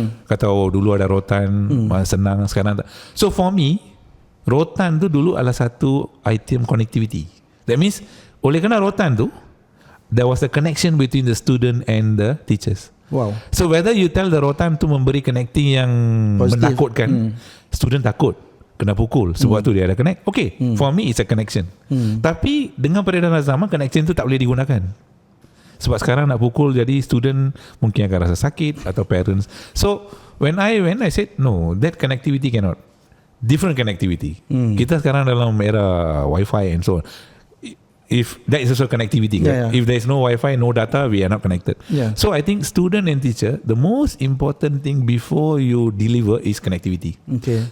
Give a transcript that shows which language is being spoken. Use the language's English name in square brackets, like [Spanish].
[Malay] Kata dulu ada rotan, senang, sekarang tak. [English] So for me, [Malay] rotan tu dulu adalah satu item connectivity. [English] That means [Malay] oleh kerana rotan tu, [English] there was a connection between the student and the teachers. Wow. So whether you tell the [Malay] rotan tu memberi connecting yang positive, menakutkan, student takut kena pukul sebab tu dia ada connect. [English] Okay, for me it's a connection. [Malay] Tapi dengan peredaran zaman, connection tu tak boleh digunakan. Sebab sekarang nak pukul, jadi student mungkin akan rasa sakit atau parents. [English] So when I said no, that connectivity cannot. Different connectivity. [Malay] Kita sekarang dalam era Wi-Fi [English] and so on. If that is also connectivity, if there is no Wi-Fi, no data, we are not connected. So I think student and teacher, the most important thing before you deliver is connectivity. Okay.